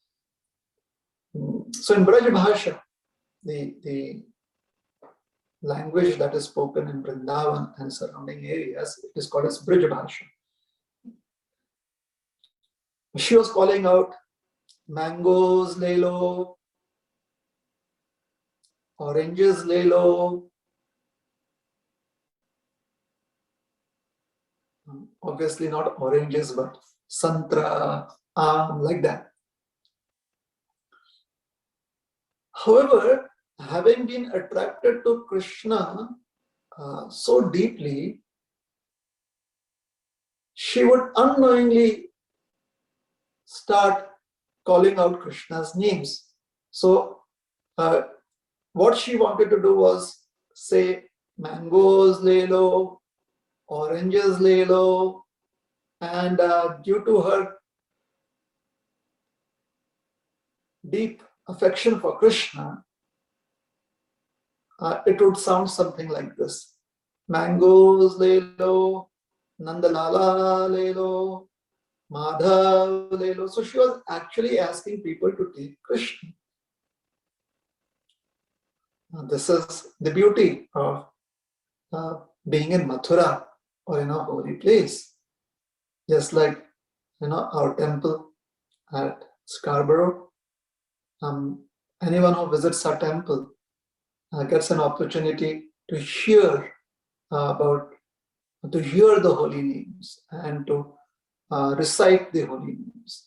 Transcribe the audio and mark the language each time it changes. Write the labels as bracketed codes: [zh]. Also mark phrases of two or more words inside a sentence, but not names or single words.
[en] So in Braj Bhasha, the language that is spoken in Vrindavan and surrounding areas, it is called as Braj Bhasha. She was calling out, mangoes [hi] ले लो, [en] oranges [hi] ले लो. [en] Obviously not oranges, but santra, like that. However, having been attracted to Krishna so deeply, she would unknowingly start calling out Krishna's names. So what she wanted to do was say, mangoes [hi] ले लो, [en] oranges [hi] ले लो, [en] and due to her deep affection for Krishna, it would sound something like this. Mangoes [hi] ले लो, [en] Nandalala [hi] ले लो, [en] Madhav [hi] ले लो. [en] So she was actually asking people to take Krishna. This is the beauty of being in Mathura or in a holy place. Just like, you know, our temple at Scarborough, anyone who visits our temple gets an opportunity to hear to hear the holy names and to recite the holy names.